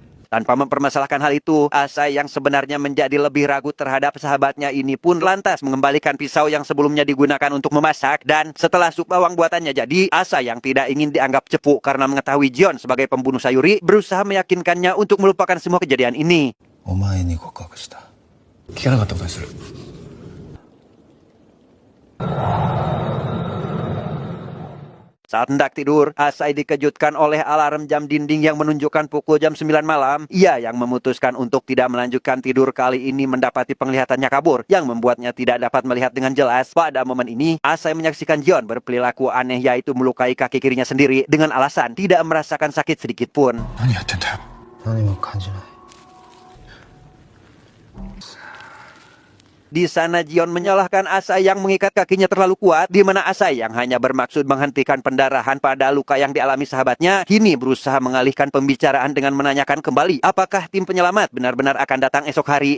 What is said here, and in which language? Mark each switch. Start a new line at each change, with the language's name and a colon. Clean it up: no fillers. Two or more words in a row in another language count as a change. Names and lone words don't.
Indonesian: Tanpa mempermasalahkan hal itu, Asai yang sebenarnya menjadi lebih ragu terhadap sahabatnya ini pun lantas mengembalikan pisau yang sebelumnya digunakan untuk memasak. Dan setelah sup bawang buatannya jadi, Asai yang tidak ingin dianggap cepu karena mengetahui Jion sebagai pembunuh Sayuri berusaha meyakinkannya untuk melupakan semua kejadian ini.
Japanese: お前に告白した。聞かなかったことにする。
Indonesian: Saat hendak tidur, Asai dikejutkan oleh alarm jam dinding yang menunjukkan pukul jam 9 malam. Ia yang memutuskan untuk tidak melanjutkan tidur kali ini mendapati penglihatannya kabur, yang membuatnya tidak dapat melihat dengan jelas. Pada momen ini, Asai menyaksikan Jion berperilaku aneh, yaitu melukai kaki kirinya sendiri dengan alasan tidak merasakan sakit sedikit pun.
Japanese: 何やってんだよ。何も感じない。
Indonesian: Di sana Jion menyalahkan Asai yang mengikat kakinya terlalu kuat, di mana Asai yang hanya bermaksud menghentikan pendarahan pada luka yang dialami sahabatnya, kini berusaha mengalihkan pembicaraan dengan menanyakan kembali apakah tim penyelamat benar-benar akan datang esok hari.